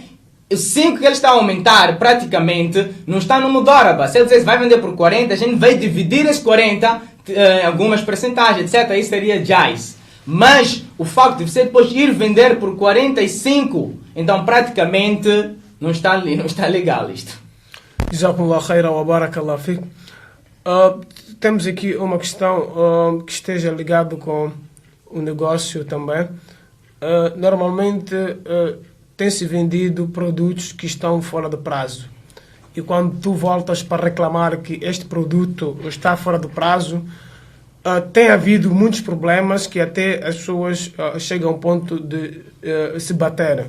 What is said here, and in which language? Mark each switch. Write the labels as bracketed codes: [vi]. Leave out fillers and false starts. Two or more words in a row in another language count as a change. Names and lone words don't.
[pt] Os 5 que ele está a aumentar, praticamente, não está no mudaraba. Se ele dizer vai vender por 40, a gente vai dividir esses 40 em algumas percentagens, etc. Isso seria jais. Mas, o facto de você depois ir vender por 45, então, praticamente, não está legal isto. [ar] جزاكم الله خيرا وبارك الله فيك. [pt] Temos aqui uma questão que esteja ligada com o negócio também. Normalmente tem-se vendido produtos que estão fora de prazo. E quando tu voltas para reclamar que este produto está fora do prazo, tem havido muitos problemas que até as pessoas chegam ao ponto de se baterem.